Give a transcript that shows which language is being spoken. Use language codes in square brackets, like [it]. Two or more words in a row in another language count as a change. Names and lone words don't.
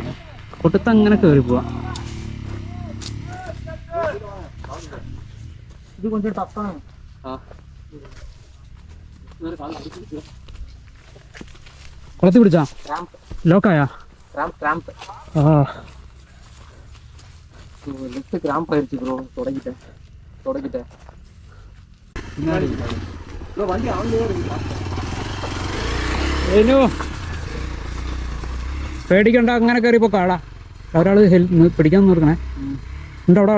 [ml] കൊട്ടത്ത് അങ്ങനെ കയറി പോവാ. ഇത് കൊഞ്ചം ടഫാണ്. കുളത്തി പിടിച്ചാ ലോക്കായാ? [ta] கிராம்ப் ஆயிடுச்சு ப்ரோ. தொடங்கிட்டேன். வண்டி ஆன்லயே [ml] പേടിക്കണ്ട, അങ്ങനെ കയറിപ്പോ കാടാ. ഒരാള് പിടിക്കാൻ നോക്കണേ. ഉണ്ടോ അവിടെ ആള്?